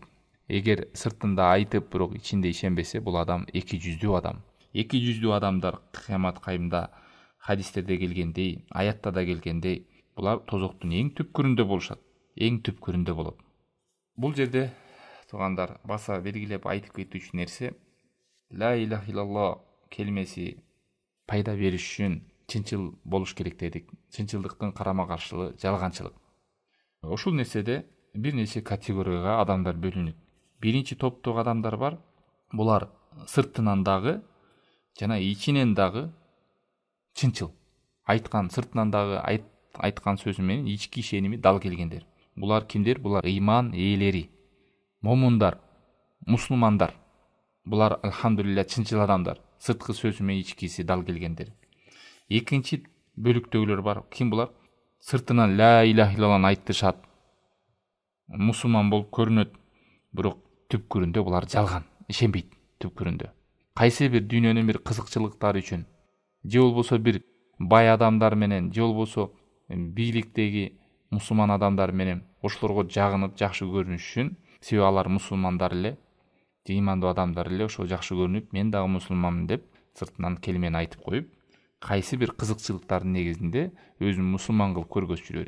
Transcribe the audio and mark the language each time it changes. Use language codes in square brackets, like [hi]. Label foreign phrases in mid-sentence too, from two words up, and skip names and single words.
[ky] Эгер сыртында айтып, бирок ичинде ишенбесе, бул адам эки жүздүү адам. Эки жүздүү адамдар кыямат кайымда хадистерде келгендей, аятта да келгендей, булар тозоктун эң түпкүрүндө болушат. Эң түпкүрүндө болот. Бул жерде туугандар баса белгилеп айтып кетүүчү нерсе, [ar] لا إله إلا الله [ky] келмеси пайда бериш үчүн чынчыл болуш керек дедик. Чынчылдыктын карама каршылыгы жалганчылык. Ушул нерседе бир нече категорияга адамдар бөлүнөт. Биринчи топтогу адамдар бар. Булар сыртынан дагы жана ичинен дагы чынчыл. Айткан сыртынан дагы айткан сөзү менен ички ишеними дал келгендер. Булар кимдер? Булар ыйман ээлери, момундар, мусулмандар. Булар алхамдулилля чынчыл адамдар. Сырткы сөзү менен ичкиси дал келгендер. Экинчи бөлүктөгүлөр бар. Ким булар? Сыртынан [ar] لا إله إلا الله [ky] айтышат, мусулман болуп көрүнөт, бирок түпкүрүндө булар жалган, ишенбейт түпкүрүндө. Кайсы бир дүйнөнүн бир кызыкчылыктары үчүн, же болбосо бир бай адамдар менен, же болбосо бийликтеги мусулман адамдар менен ошолорго жагынып жакшы көрүнүш үчүн, себеби алар мусулмандар эле, ыймандуу адамдар эле, ошо жакшы көрүнүп, мен дагы мусулманмын деп сыртынан келмени айтып коюп, кайсы бир кызыкчылыктардын негизинде өзүн мусулман кылып көргөзүп жүрө берет.